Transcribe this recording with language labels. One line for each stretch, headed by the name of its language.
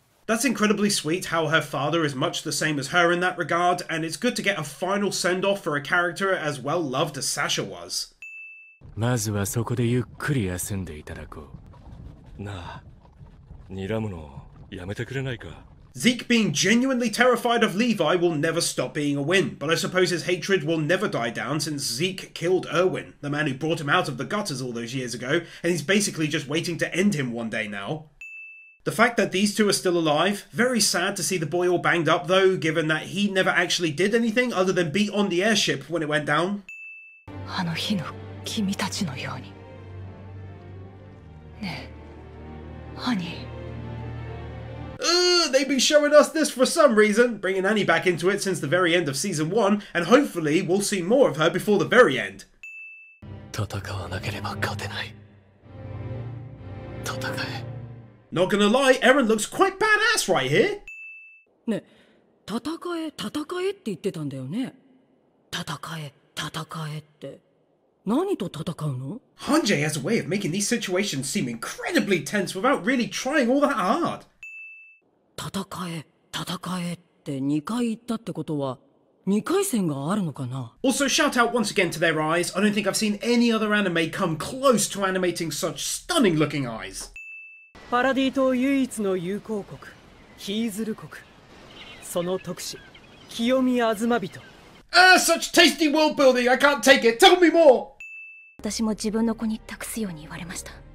English: That's incredibly sweet how her father is much the same as her in that regard, and it's good to get a final send-off for a character as well loved as Sasha was.
Japanese: まずはそこでゆっくり休んでいただこう。なあ、睨むのやめてくれないか。
English: Zeke being genuinely terrified of Levi will never stop being a win, but I suppose his hatred will never die down since Zeke killed Erwin, the man who brought him out of the gutters all those years ago, and he's basically just waiting to end him one day now. The fact that these two are still alive, very sad to see the boy all banged up though, given that he never actually did anything other than be on the airship when it went down.
Japanese: あの日の君たちのように。ねえ、ハニー。
English: They've been showing us this for some reason, bringing Annie back into it since the very end of season 1, and hopefully we'll see more of her before the very end.
Japanese: 戦わなければ勝てない。戦え。
English: Not gonna lie, Eren looks quite badass right here.
Japanese: ね、戦えって言ってたんだよね。戦えって。何と戦うの？
English: Hanji has a way of making these situations seem incredibly tense without really trying all that hard.
Japanese: 戦えって2回言ったってことは2回戦があるのかな？
English: Also, shout out once again to their eyes. I don't think I've seen any other anime come close to animating such stunning looking eyes.
Japanese: パラディ島唯一の友好国ヒーズル国、その特使清見あずま人。
English: Such tasty world building, I can't take it. Tell me more.
Japanese: 私も自分の子に託すように言われました。